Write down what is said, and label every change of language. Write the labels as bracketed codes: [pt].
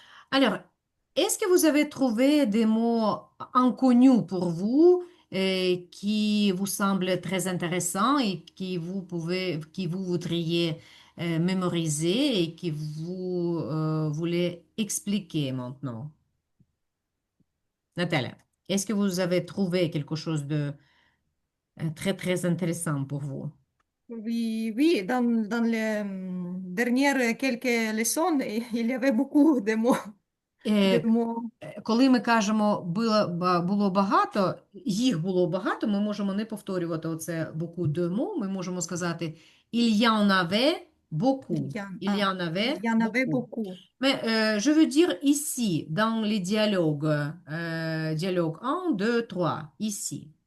[fr] Alors, est-ce que vous avez trouvé des mots inconnus pour vous et qui vous semblent très intéressants et qui vous voudriez mémoriser et qui vous voulez expliquer maintenant? Nathalie, est-ce que vous avez trouvé quelque chose de très très intéressant pour vous? Oui, oui, dans les dernières quelques leçons, il y avait beaucoup de mots. De Е, mots. [uk] Коли ми кажемо було багато, їх було багато, ми можемо не повторювати оце [fr] beaucoup de mots, [uk] ми можемо сказати [fr] il y en avait beaucoup. Il y en Il avait y en avait beaucoup. beaucoup. Mais je veux dire ici, dans les dialogues, dialogue 1, 2, 3, ici.